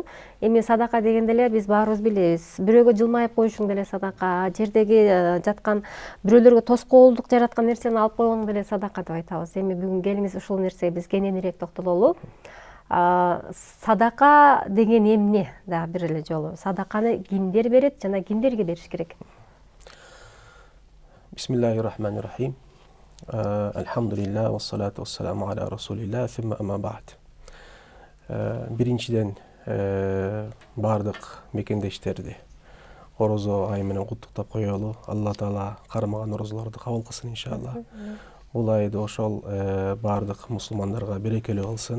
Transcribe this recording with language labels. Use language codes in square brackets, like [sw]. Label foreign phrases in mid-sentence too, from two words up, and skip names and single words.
[ky] Эми садака дегенде эле биз баарыбыз билебиз. Бирөөгө жылмайып коюшуң деле садака, жердеги жаткан бирөөлөргө тоскоолдук жараткан нерсени алып койгону деле садака деп айтабыз. Эми бүгүн келиңиз ушул нерсеге биз кененирээк токтололу. Садака деген эмне? Дагы бир эле жолу. Садаканы кимдер берет жана кимдерге бериш керек? [ar] بسم الله الرحمن الرحيم. الحمد لله والصلاة والسلام على رسول الله ثم أما بعد. [ky] Биринчиден бардык мекендештерди орозо айы менен куттуктап коелу. Алла Таала кармаган орозолорду кабыл кылсын иншалла. Бул айды ошол бардык мусулмандарга берекелүү кылсын.